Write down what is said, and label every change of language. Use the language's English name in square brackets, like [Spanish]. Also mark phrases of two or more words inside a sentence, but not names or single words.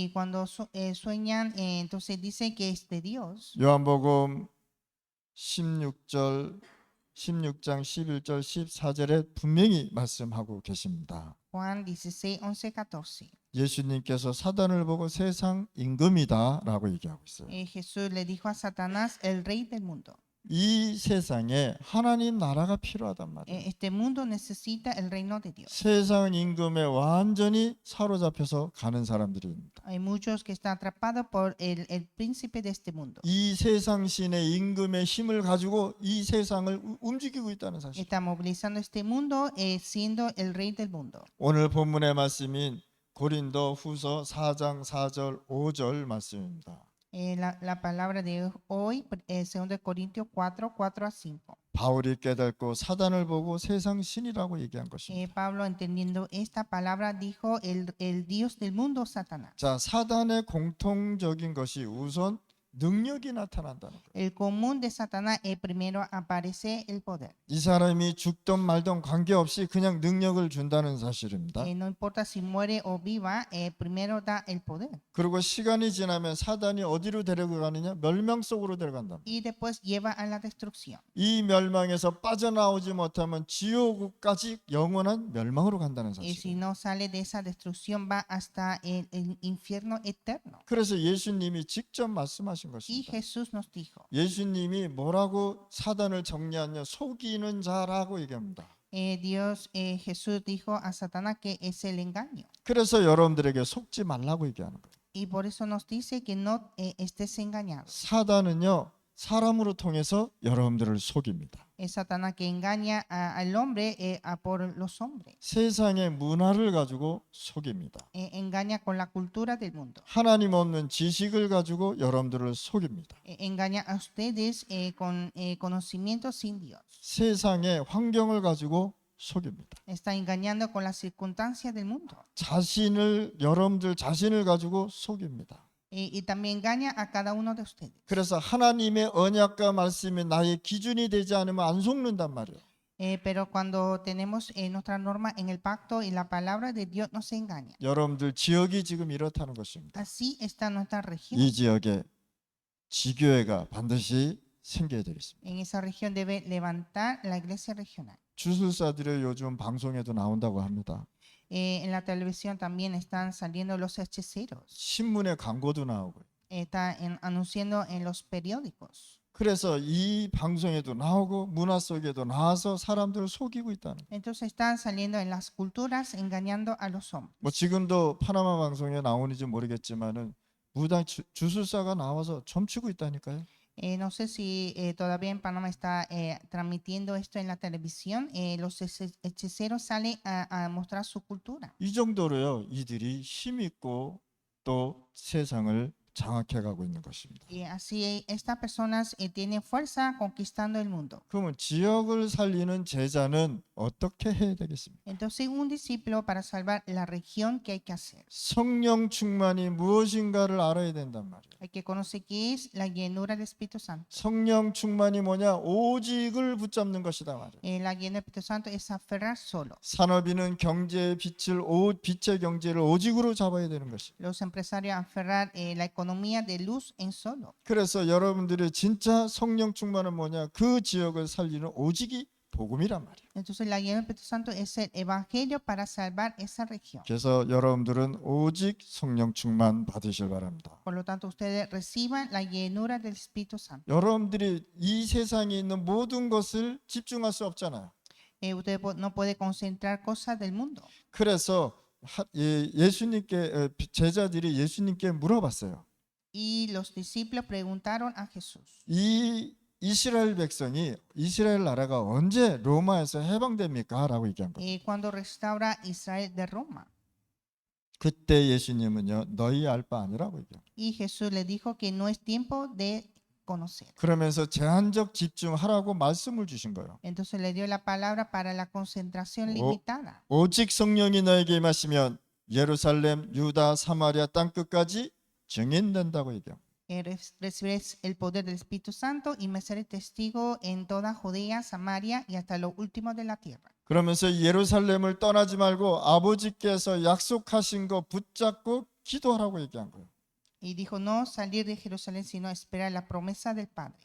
[Spanish] Y cuando sueñan, entonces dicen que es de Dios. [Korean] 요한복음 16장 11절 14절에 분명히 말씀하고 계십니다. [Spanish] Juan 16, 11, 14. [Korean] 예수님께서 사단을 보고 세상 임금이다 라고 얘기하고 있어요. [Spanish] Jesús le dijo a Satanás, el rey del mundo. [Korean] 이 세상에 하나님 나라가 필요하단 말이에요. [Spanish] Este mundo necesita el reino de Dios. [Korean] 세상 임금에 완전히 사로잡혀서 가는 사람들입니다. [Spanish] Hay muchos que están atrapados por el príncipe de este mundo. [Korean] 이 세상 신의 임금의 힘을 가지고 이 세상을 움직이고 있다는 사실. [Spanish] Está movilizando este mundo siendo el rey del mundo. [Korean] 오늘 본문의 말씀인 고린도 후서 4장 4절 5절 말씀입니다. [Spanish] La palabra de hoy es 2 Corintios 4, 4 a 5. [Korean] 바울이 깨닫고 사단을 보고 세상 신이라고 얘기한 것입니다. [Spanish] Pablo, entendiendo esta palabra, dijo el Dios del mundo, Satanás. [Korean] 자, 사단의 공통적인 것이 우선 능력이 나타난다는 거예요. [Spanish] El común de Satanás es primero aparece el poder. [Korean] 이 사람이 죽든 말든 관계없이 그냥 능력을 준다는 사실입니다. [Spanish] No importa si muere o viva, primero da el poder. [Korean] 그리고 시간이 지나면 사단이 어디로 데려가느냐? 멸망 속으로 데려간다. [Spanish] Y después lleva a la destrucción. [Korean] 이 멸망에서 빠져나오지 못하면 지옥까지 영원한 멸망으로 간다는 [Spanish] Y si [Korean] 사실. [Spanish] no sale de esa destrucción, va hasta el infierno eterno. [Korean] 그래서 예수님이 직접 말씀하신 [Spanish] Y [Korean] 것입니다. [Spanish] Jesús nos dijo, [Korean] 예수님이 뭐라고 사단을 정리하냐? 속이는 자라고 얘기합니다. [Spanish] Jesús dijo a Satanás que es el engaño. [Korean] 그래서 여러분들에게 속지 말라고 얘기하는 거예요. [Spanish] Y por eso nos dice que no estés engañado. [Korean] 사단은요, 사람으로 통해서 여러분들을 속입니다. [Spanish] Es Satanás que engaña al hombre por los hombres. [Korean] 세상의 문화를 가지고 속입니다. [Spanish] Engaña con la cultura del mundo. [Korean] 하나님 없는 지식을 가지고 여러분들을 속입니다. [Spanish] Engaña a ustedes con conocimiento sin Dios. [Korean] 세상의 환경을 가지고 속입니다. [Spanish] Está engañando con las circunstancias del mundo. [Korean] 여러분들 자신을 가지고 속입니다. [Spanish] Y también engaña a cada uno de ustedes. [Korean] 그래서 하나님의 언약과 말씀이 나의 기준이 되지 않으면 안 속는단 말이에요. [Spanish] Pero cuando tenemos nuestra norma en el pacto y la palabra de Dios nos engaña. [Korean] 여러분들 지역이 지금 이렇다는 것입니다. [Spanish] Así está nuestra región. [Korean] 이 지역에 지교회가 반드시 생겨야 되겠습니다. [Spanish] En esa región debe levantar la iglesia regional. [Korean] 주술사들이 요즘 방송에도 나온다고 합니다. [Spanish] En la televisión también están saliendo los hechiceros. [Korean] 신문에 광고도 나오고. [Spanish] Está anunciando en los periódicos. [Korean] 그래서 이 방송에도 나오고 문화 속에도 나와서 사람들을 속이고 있다는 거예요. [Spanish] Entonces están saliendo en las culturas engañando a los hombres. [Korean] 뭐 지금도 파나마 방송에 나오는지 모르겠지만은 무당 주술사가 나와서 점치고 있다니까요. [Spanish] No sé si todavía en Panamá está transmitiendo esto en la televisión. Los hechiceros salen a mostrar su cultura. [Korean] 이 정도로요. 이들이 힘 있고 또 세상을 장악해 가고 있는 것입니다. [Spanish] Y así estas personas tienen fuerza conquistando el mundo. [Korean] 그러면 지역을 살리는 제자는 어떻게 해야 되겠습니까? [Spanish] Entonces un discípulo para salvar la región, ¿qué hay que hacer? [Korean] 성령 충만이 무엇인가를 알아야 된단 말이에요. Hay que conocer qué es la llenura del Espíritu Santo. 성령 충만이 뭐냐? 오직을 붙잡는 것이다 말이에요. [Spanish] La llenura del Espíritu Santo es aferrar solo. [Korean] 산업인은 경제의 빛의 경제를 오직으로 잡아야 되는 것이에요. [Spanish] Los empresarios aferrar la economía de luz en solo. [Korean] 그래서 여러분들의 진짜 성령 충만은 뭐냐? 그 지역을 살리는 오직이 복음이란 말이에요. [Spanish] Entonces la llenura del Espíritu Santo es el evangelio para salvar esa región. [Korean] 그래서 여러분들은 오직 성령 충만 받으실 바랍니다. [Spanish] Por lo tanto, ustedes reciban la llenura del Espíritu Santo. [Korean] 여러분들이 이 세상에 있는 모든 것을 집중할 수 없잖아요. [Spanish] Usted no puede concentrar cosas del mundo. [Korean] 그래서 예수님께 제자들이 예수님께 물어봤어요. [Spanish] Y los discípulos preguntaron a Jesús. [Korean] 이 이스라엘 백성이 이스라엘 나라가 언제 로마에서 해방됩니까? 라고 얘기한 거예요. [Spanish] Cuando restaura Israel de Roma. [Korean] 그때 예수님은요, 너희 알 바 아니라고 얘기해요. [Spanish] Y Jesús le dijo que no es tiempo de conocer. [Korean] 그러면서 제한적 집중하라고 말씀을 주신 거예요. [Spanish] Entonces le dio la palabra para la concentración limitada. [Korean] 오직 성령이 너에게 임하시면 예루살렘, 유다, 사마리아 땅 끝까지 증인된다고 얘기해요. [Spanish] Recibirás el poder del Espíritu Santo y me seré testigo en toda Judea, Samaria y hasta lo último de la tierra. [Korean] 그러면서 예루살렘을 떠나지 말고 아버지께서 약속하신 거 붙잡고 기도하라고 얘기한 거예요. [Spanish] Y dijo no salir de Jerusalén sino esperar la promesa del Padre.